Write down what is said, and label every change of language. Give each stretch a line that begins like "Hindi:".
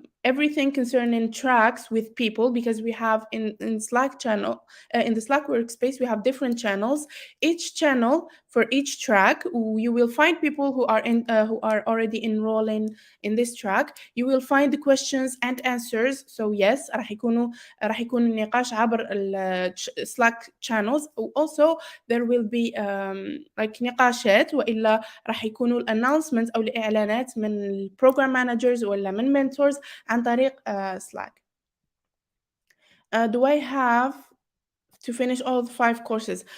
English: everything concerning tracks with people because we have in Slack channel in the Slack workspace we have different channels. Each channel for each track you will find people who are already enrolling in this track. You will find the questions and answers. So yes
Arabic: راح يكون النقاش عبر
English: Slack channels. Also there will be like
Arabic: نقاشات وإلا راح يكونوا الannouncements أو الإعلانات من program managers ولا من mentors عن طريق Slack.
English: Do I have to finish all the 5 courses?